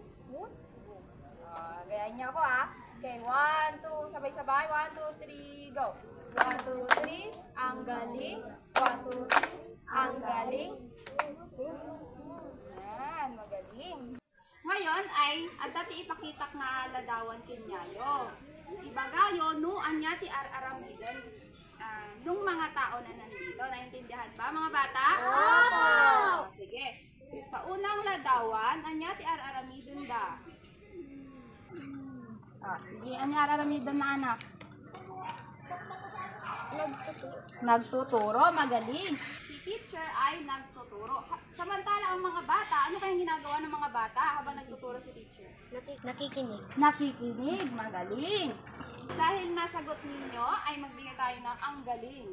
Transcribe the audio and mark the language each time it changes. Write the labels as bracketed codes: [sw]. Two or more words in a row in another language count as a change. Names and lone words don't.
[tl] Boom, boom. Gayahin niyo ako ha. Okay, 1, 2, sabay-sabay. 1, 2, 3, go. 1, 2, 3, ang galing. 1, 2, 3, ang galing. Yan, magaling. Ngayon ay [ilo] dati ipakitak nga ladawan kinyayo. Ibagayo no anya ti araramiden [tl] nung mga tao na nandito. Naintindihan ba mga bata? Opo! Sige. Sa unang [ilo] ladawan, anya ti araramiden da. Sige, anya araramiden na anak? [tl] Nagtuturo, magaling. Si teacher ay nagtuturo. Samantala ang mga bata, ano kayang ginagawa ng mga bata habang nagtuturo si teacher? Nakikinig. Nakikinig, magaling. Dahil nasagot ninyo, ay magbigay tayo ng ang galing.